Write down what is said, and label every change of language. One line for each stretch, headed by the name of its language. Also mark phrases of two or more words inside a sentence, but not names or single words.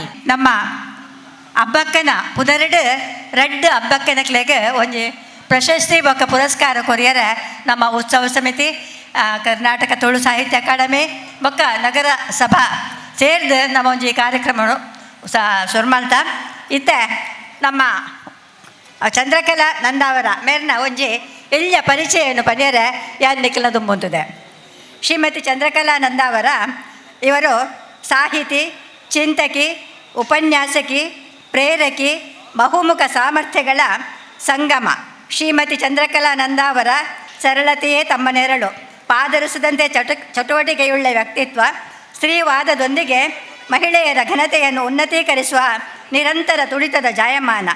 Tulu: ನಮ್ಮ ಅಬ್ಬಕ್ಕನ ಪುದರಡು ರಡ್ಡು ಅಬ್ಬಕ್ಕನಕ್ಲೆಗೆ ಒಂಜಿ ಪ್ರಶಸ್ತಿ ಬೊಕ್ಕ ಪುರಸ್ಕಾರ ಕೊರಿಯರ ನಮ್ಮ ಉತ್ಸವ ಸಮಿತಿ, ಕರ್ನಾಟಕ ತುಳು ಸಾಹಿತ್ಯ ಅಕಾಡೆಮಿ ಬೊಕ್ಕ ನಗರ ಸಭಾ ಸೇರಿದು ನಮ್ಮ ಒಂಜಿ ಕಾರ್ಯಕ್ರಮ ಸುರ್ಮಲ್ತ ಇತ್ತೆ ನಮ್ಮ ಚಂದ್ರಕಲಾ ನಂದಾವರ ಮೇರ್ನ ಒಂಜಿ ಎಳ್ಳ ಪರಿಚಯವನ್ನು ಪನ್ಯರ ಯಾನ್ನಿಕ್ಲ ತುಂಬುತ್ತದೆ.
Kannada: ಶ್ರೀಮತಿ ಚಂದ್ರಕಲಾ ನಂದಾವರ ಇವರು ಸಾಹಿತಿ, ಚಿಂತಕಿ, ಉಪನ್ಯಾಸಕಿ, ಪ್ರೇರಕಿ, ಬಹುಮುಖ ಸಾಮರ್ಥ್ಯಗಳ ಸಂಗಮ. ಶ್ರೀಮತಿ ಚಂದ್ರಕಲಾ ನಂದಾವರ ಸರಳತೆಯೇ ತಮ್ಮ ನೆರಳು, ಪಾದರಸದಂತೆ ಚಟುವಟಿಕೆಯುಳ್ಳ ವ್ಯಕ್ತಿತ್ವ, ಸ್ತ್ರೀವಾದದೊಂದಿಗೆ ಮಹಿಳೆಯರ ಘನತೆಯನ್ನು ಉನ್ನತೀಕರಿಸುವ ನಿರಂತರ ತುಡಿತದ ಜಾಯಮಾನ.